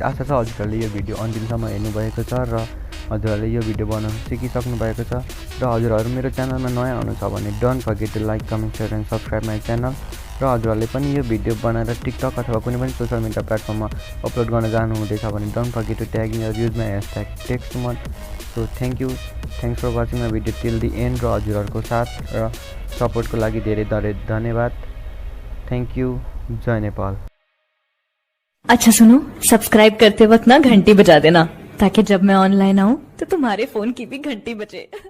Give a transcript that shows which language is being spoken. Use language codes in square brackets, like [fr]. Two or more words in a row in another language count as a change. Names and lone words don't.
[ne] आशा छ हजुरहरूले यो भिडियो अन्तिमसम्म हेर्नुभएको छ र हजुरहरूले यो भिडियो बनाउन सिकिसक्नु भएको छ र हजुरहरू मेरो च्यानलमा नयाँ आउनुहुन्छ भने [en] don't forget to like comment share and subscribe my channel [ne] र हजुरहरूले पनि यो भिडियो बनाएर टिकटक अथवा कुनै पनि [en] social media [ne] प्लेटफर्ममा अपलोड गर्न जानुहुँदैछ भने [en] don't forget to tagging [ne] र [en] use my hashtag [ne] टेक्सुमन। [en] so thanks for watching my video till the end [ne] र हजुरहरूको साथ र सपोर्टको लागि धेरै धेरै धन्यवाद। [en] thank you. [ne] जय नेपाल। [hi] अच्छा सुनो, सब्सक्राइब करते वक्त ना घंटी बजा देना ताकि जब मैं ऑनलाइन आऊँ तो तुम्हारे फोन की भी घंटी बजे।